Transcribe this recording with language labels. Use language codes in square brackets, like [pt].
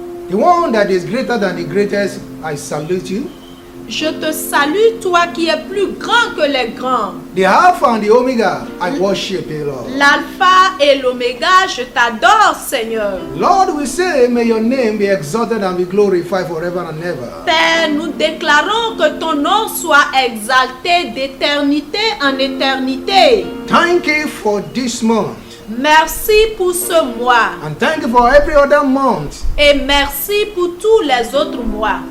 [en] The one that is greater than the greatest, I salute you. [fr] Je te salue, toi qui es plus grand que les grands. [en] The Alpha and the Omega, I worship you, Lord. [fr] L'alpha et l'oméga, je t'adore, Seigneur. [en] Lord, we say, may your name be exalted and be glorified forever and ever. [fr] Père, nous déclarons que ton nom soit exalté d'éternité en éternité. [en] Thank you for this month. [fr] Merci pour ce mois [en] And thank you for every other month. [fr] et merci pour tous les autres mois.